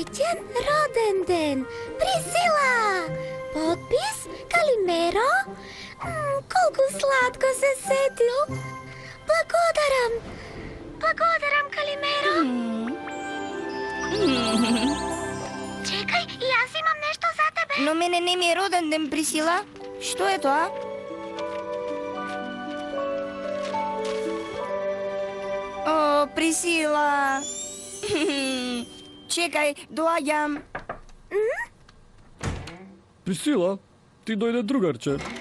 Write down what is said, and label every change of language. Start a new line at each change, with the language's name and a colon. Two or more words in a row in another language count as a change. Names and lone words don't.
Serbian: Srećan rodendan, Prisila!
Macedonian: Потпис Калимеро? Колку слатко се сетил! Благодарам! Благодарам, Калимеро! Чекај, јас имам нешто за тебе! Но мене не ми е роден ден, Присила. Што е тоа? О, Присила! Чекај, доаѓам. Присила, ти дојде другарче.